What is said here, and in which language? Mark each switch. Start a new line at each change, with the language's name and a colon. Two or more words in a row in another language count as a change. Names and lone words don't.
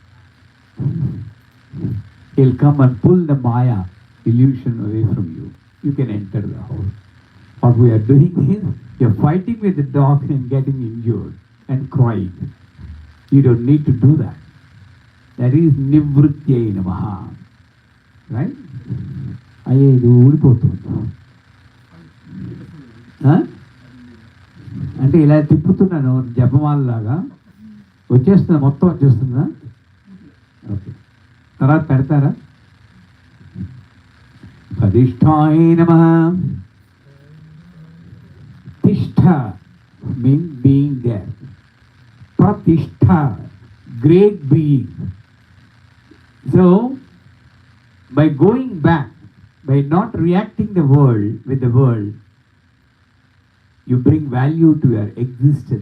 English: He'll come and pull the Maya illusion away from you. You can enter the house. What we are doing is, you're fighting with the dog and getting injured and crying. You don't need to do that. That is
Sanskrit: Nivrityai Namaha.
English: Right?
Telugu: అయ్యే ఇది ఊడిపోతుంది. అంటే ఇలా తిప్పుతున్నాను జపమాలలాగా. వచ్చేస్తుందా? మొత్తం వచ్చేస్తుందా? ఓకే. తర్వాత పెడతారా?
Sanskrit: Padishthaya Namaha.
English: Tishtha means being there. Pratishtha, great being. So, by going back, by not reacting the world with the world, you bring value to your existence.